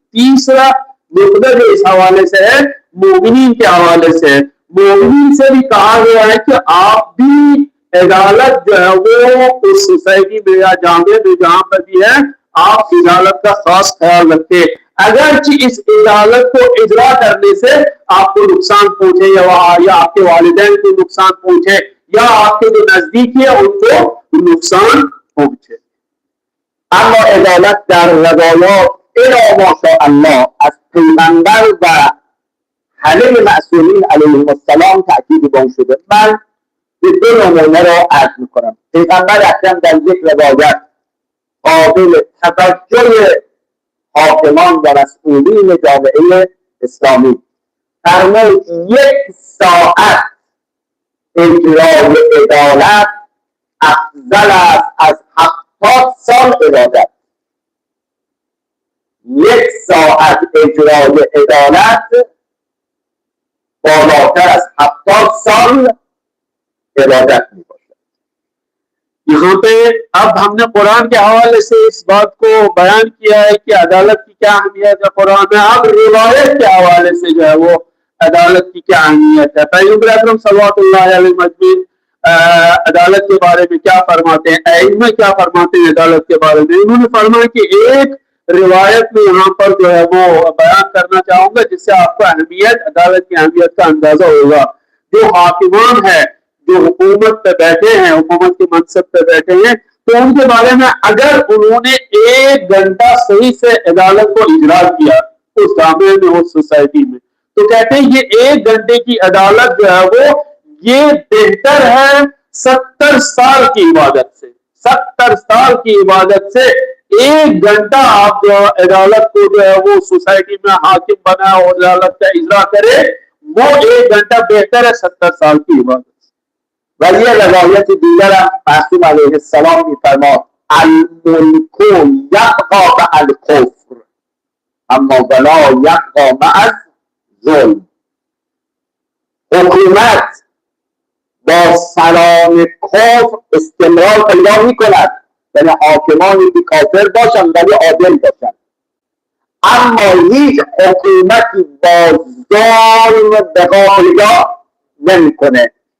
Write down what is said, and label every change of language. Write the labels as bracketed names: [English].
[Hindi] तीसरा नुकता जो इस हवाले से है मोमिनीन के हवाले से है, मोमिनीन से भी कहा गया है कि आप भी अदालत जो है वो उस सोसाइटी में या जामे में जहां पर भी है आप अदालत का खास ख्याल रखें। अगरचे इस अदालत को इजरा करने से आपको नुकसान पहुंचे या आपके वालिदैन को नुकसान पहुंचे या आपके जो नजदीकी है उनको नुकसान पहुंचे। [Persian] اما عدالت در روایات الی ماشاءالله از پیغمبر و همه معصومین علیهم السلام تأکید بان شده. من به 2 نمونه را عرض میکنم. پیغمبر اکرم در یک روایت قابل توجه حاکمان و مسئولین جامعه اسلامی فرمود 1 ساعت اجرای عدالت افضل است از 70 سال عبادت. 1 ساعت اجرای عدالت بالاتر از 70 سال عبادت می باشد. [Hindi] यहाँ पे अब हमने कुरान के हवाले से इस बात को बयान किया है कि अदालत की क्या अहमियत है कुरान में। अब रिवायत के हवाले से जो है वो अदालत की क्या अहमियत है। पैगंबर अकरम सल्लल्लाहु अलैहि वसल्लम अदालत के बारे में क्या फरमाते हैं, अइम्मा क्या फरमाते हैं अदालत के बारे में। उन्होंने फरमाया कि एक रिवायत में यहाँ पर जो है वो बयान करना चाहूंगा जिससे आपको अहमियत अदालत की अहमियत का अंदाजा होगा। जो हाकिमान है जो हुकूमत पे बैठे हैं, हुकूमत के मनसब पे बैठे हैं, तो उनके बारे में अगर उन्होंने 1 घंटा सही से अदालत को इजरा किया उस जामे में उस सोसाइटी में तो कहते हैं ये 1 घंटे की अदालत जो है वो ये बेहतर है 70 साल की इबादत से। 70 साल की इबादत से 1 घंटा आप जो अदालत को जो है वो सोसाइटी में हाकिम बना और अदालत का इजरा करे वो 1 घंटा बेहतर है 70 साल की इबादत। [Persian] ولی روایت دیگر هم معصوم علیه السلام می‌فرماد [Arabic] الملک یبقا مع الکفر اما ولا یبقا مع الظلم. [Persian] حکومت با سلام کفر استمرار پیدا می کند، یعنی حاکمانی که کافر باشند ولی عادل باشند، اما هیچ حکومتی با ظلم بقا پیدا نمیکنه.